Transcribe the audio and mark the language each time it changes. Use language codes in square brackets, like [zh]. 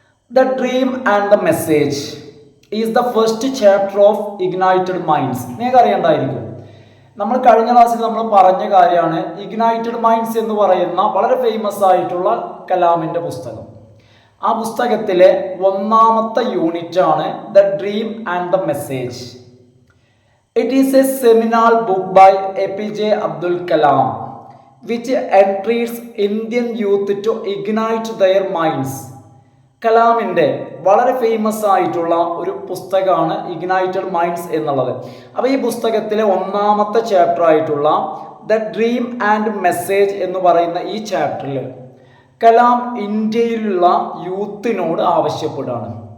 [en] The dream and the message is the first chapter of ignited minds. [ml] നിങ്ങൾക്ക് അറിയേണ്ടായിരിക്കും, നമ്മൾ കഴിഞ്ഞ ക്ലാസ്സിൽ നമ്മൾ പറഞ്ഞ കാര്യമാണ് ഇഗ്നൈറ്റഡ് മൈൻഡ്സ് എന്ന് പറയുന്ന വളരെ ഫേമസ് ആയിട്ടുള്ള കലാമിൻ്റെ പുസ്തകം. ആ പുസ്തകത്തിലെ ഒന്നാമത്തെ യൂണിറ്റ് ആണ് the dream and the message. [en] It is a seminar book by APJ Abdul Kalam which entreats Indian youth to ignite their minds. [ml] കലാമിൻ്റെ വളരെ ഫേമസ് ആയിട്ടുള്ള ഒരു പുസ്തകമാണ് ഇഗ്നൈറ്റഡ് മൈൻഡ്സ് എന്നുള്ളത്. അപ്പോൾ ഈ പുസ്തകത്തിലെ ഒന്നാമത്തെ ചാപ്റ്റർ ആയിട്ടുള്ള ദ ഡ്രീം ആൻഡ് മെസ്സേജ് എന്ന് പറയുന്ന ഈ ചാപ്റ്ററിൽ കലാം ഇന്ത്യയിലുള്ള യൂത്തിനോട് ആവശ്യപ്പെടുകയാണ്.